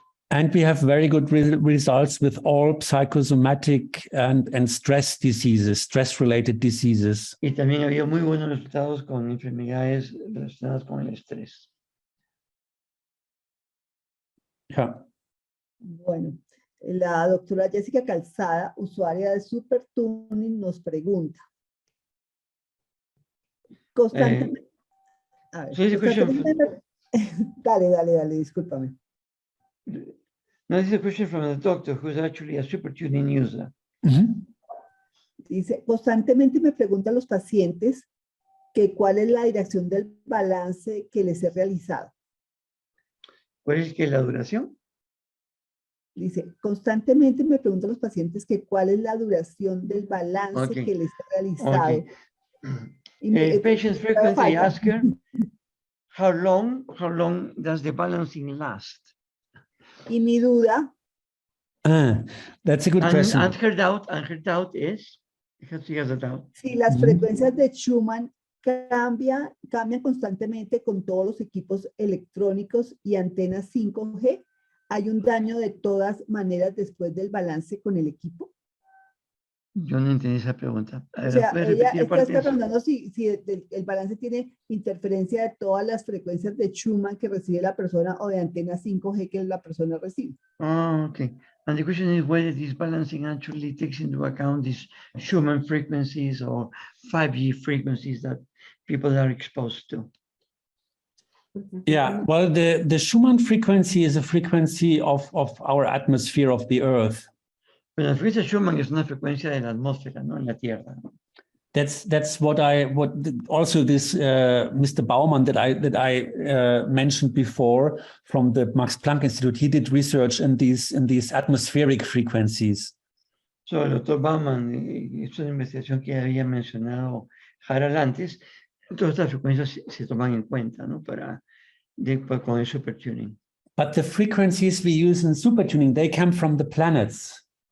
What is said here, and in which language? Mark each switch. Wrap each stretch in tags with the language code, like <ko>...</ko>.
<en>And we have very good results with all psychosomatic and stress diseases, stress-related diseases.</en> <es>Y también había muy buenos resultados con enfermedades relacionadas con el estrés.</es> <en>Yeah.</en> <es>Bueno, la doctora Jessica Calzada, usuaria de SuperTuning, nos pregunta. Constantemente. A ver, constantemente, dale, discúlpame.</es> <en>No, this is a question from the doctor who's actually a SuperTuning user. Mm-hmm.</en> <es>Dice, constantemente me preguntan los pacientes que cuál es la dirección del balance que les he realizado. ¿Cuál es la duración? Dice, constantemente me preguntan los pacientes que cuál es la duración del balance que les he realizado.</es> <en>Okay. Patients frequently ask her, how long does the balancing last?</en> <es>Y mi duda.</es> <en>That's a good question. And her doubt is, she has a doubt.</en> <es>Si las frecuencias de Schumann cambian constantemente con todos los equipos electrónicos y antenas 5G, ¿hay un daño de todas maneras después del balance con el equipo? Yo no entendí esa pregunta. O sea, ella está preguntando si el balance tiene interferencia de todas las frecuencias de Schumann que recibe la persona o de antena 5G que la persona recibe.</es> <en>Oh, okay. And the question is whether this balancing actually takes into account these Schumann frequencies or 5G frequencies that people are exposed to. Yeah, well, the Schumann frequency is a frequency of our atmosphere of the Earth.</en> <es>Pero la frecuencia Schumann es una frecuencia de la atmósfera, ¿no? En la Tierra.</es> <en>That's what also this Mr. Baumann that I mentioned before from the Max Planck Institute. He did research in these atmospheric frequencies.</en> <es>So, el doctor Baumann hizo una investigación que había mencionado Harald antes. Todas estas frecuencias se toman en cuenta, ¿no? Con el SuperTuning.</es> <en>But the frequencies we use in SuperTuning, they come from the planets.</en>